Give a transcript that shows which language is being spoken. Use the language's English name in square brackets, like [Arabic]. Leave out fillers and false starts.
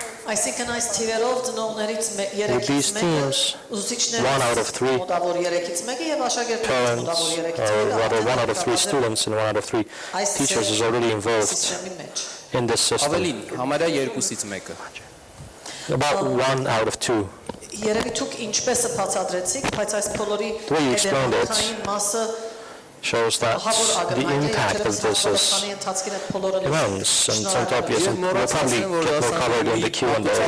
[Armenian] Այսինքն այս թիվերով ծնողներից 3-ից 1-ը ուսուցիչներից [English] 1 out of 3 [Armenian] մոտավոր 3-ից 1-ը եւ աշակերտներից մոտավոր 3-ից 1-ը, [English] rather 1 out of 3 students and 1 out of 3 teachers is already involved in this system. [Armenian] Ավելին, համարյա 2-ից 1-ը. [English] About 1 out of 2. [Armenian] Երևի դուք ինչպես է բացատրեցիք, բայց այս բոլորի հետևանքային մասը [English] shows that the impact of this is immense and it's obvious and we'll probably get more covered in the Q&A.